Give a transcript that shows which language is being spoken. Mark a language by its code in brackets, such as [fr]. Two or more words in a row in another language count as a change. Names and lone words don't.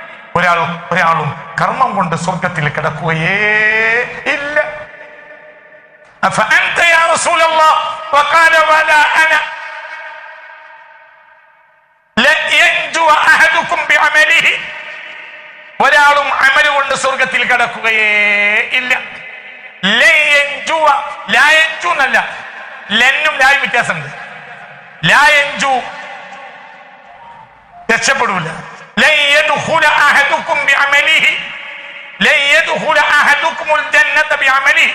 [ml] ഒരാളും കർമ്മം കൊണ്ട് സ്വർഗത്തിൽ കിടക്കുകയേ ഇല്ല. [ar] أفأنت يا رسول الله وقال ولا أنا لن ينجو أحدكم بعمله. [ml] ഒരാളും അമല് കൊണ്ട് സ്വർഗത്തിൽ കടക്കുകയേ ഇല്ല. ലായഞ്ചൂന്നല്ല, ലെന്നും ലായും വ്യത്യാസമുണ്ട്. ലായഞ്ചു രക്ഷപ്പെടൂല. [ar] لن يدخل أحدكم بعمله لن يدخل أحدكم الجنة بعمله.